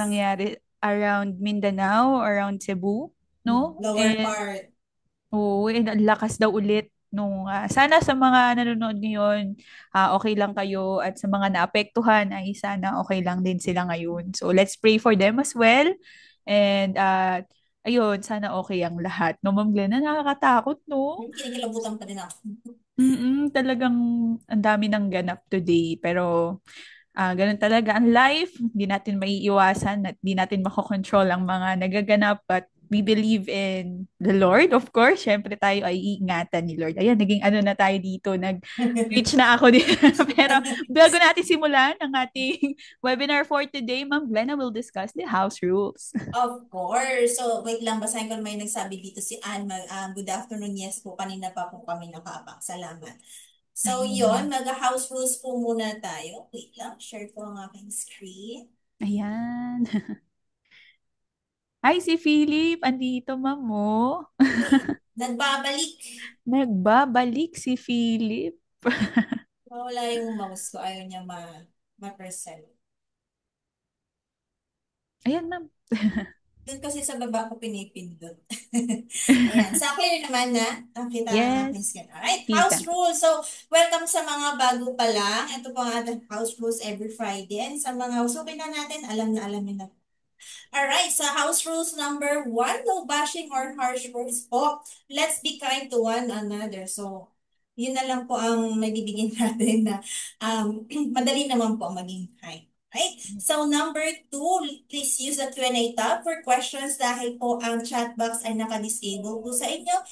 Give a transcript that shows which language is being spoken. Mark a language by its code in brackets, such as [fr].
[tl] nangyari [en] around Mindanao, around Cebu, [tl] no? [en] Lower part. [tl] Oo, ang lakas daw ulit nung sana sa mga nanonood ngayon, okay lang kayo at sa mga naapektuhan ay sana okay lang din sila ngayon. [en] So let's pray for them as well. [tl] And ayun, sana okay ang lahat. No, Ma'am Glenna, nakakatakot, no? Kinikilabutan pa din ako. Talagang ang dami ng ganap today. Pero ganun talaga ang life. Hindi natin maiiwasan at hindi natin makokontrol ang mga nagaganap. [en] But we believe in the Lord, of course. [tl] Siyempre tayo ay iingatan ni Lord. Ayan, naging ano na tayo dito. Nag-reach na ako dito. Pero bago natin simulan ang ating webinar for today, [en] Ma'am Glenna will discuss the house rules. Of course. [tl] So, wait lang, basahin ko may nagsabi dito si Anne. [en] Good afternoon. [tl] Yes po, kanina pa po kami nakaabang. Salamat. So, yon Ayan. mag-house rules po muna tayo. Wait lang, share ko ang aking screen. Ayan. Hi, si Philip. Andito, ma'am mo. Okay. Nagbabalik. Nagbabalik si Philip. Wala yung mouse ko. Ayaw niya ma-present. Ayan, ma'am. Doon kasi sa baba ko pinipindot. Ayan. So, clear naman na. Nakita ang aking [en] Yes, screen. Alright. House [tl] kita. [en] rules. [tl] So, welcome sa mga bago pa lang. Ito po ang ating house rules [en] every Friday. [tl] And sa mga usapin na natin, alam na alam niyo na. [en] Alright. So, house rules number one, no bashing or harsh words po. Let's be kind to one another. [tl] So, yun na lang po ang magbibigyan natin na madali naman po maging kind. [en] Right? So, number two, please use the Q&A tab for questions [tl] dahil po ang chat box ay naka-disable po sa inyo.